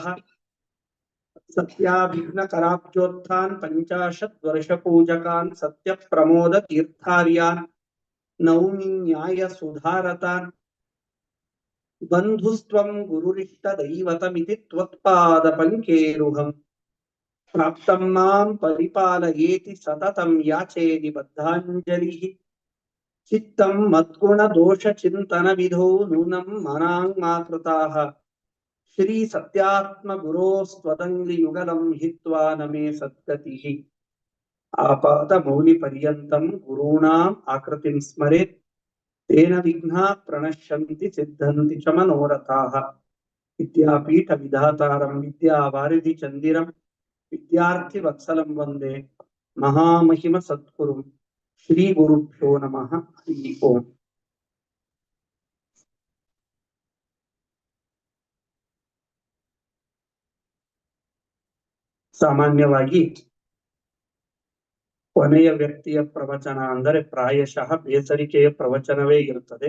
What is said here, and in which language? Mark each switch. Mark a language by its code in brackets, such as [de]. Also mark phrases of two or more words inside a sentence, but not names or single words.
[sa] सत्याभिघ्न कराब्जोत्थान् पञ्चाशत् वर्ष पूजकान्. सत्य प्रमोद तीर्थार्यान् नौमि न्याय सुधारतान्. बन्धुस्त्वं गुरुरिष्ट दैवतमिति त्वत्पाद पङ्केरुहं. प्राप्तं मां परिपालयेति सततं याचे निबद्धाञ्जलिः. चित्तं मद्गुण दोष चिन्तन विधो नूनं मनाङ्ग् मा कृताः. श्री सत्यात्म गुरोस्त्वदङ्ग्रि युगलं हित्वा नमे सद्गतिः. आपाद मौलि पर्यन्तं गुरुणां आकृतिं स्मरेत्. तेन विघ्नाः प्रणश्यन्ति सिद्धन्ति च मनोरथाः. विद्यापीठ विधातारं विद्यावारिधि चन्दिरं. विद्यार्थि वत्सलं वन्दे महामहिम सद्गुरुं. श्री गुरुभ्यो नमः. हरि ओं. [kn] ಸಾಮಾನ್ಯವಾಗಿ ಕೊನೆಯ ವ್ಯಕ್ತಿಯ ಪ್ರವಚನ ಅಂದರೆ ಪ್ರಾಯಶಃ ಬೇಸರಿಕೆಯ ಪ್ರವಚನವೇ ಇರುತ್ತದೆ.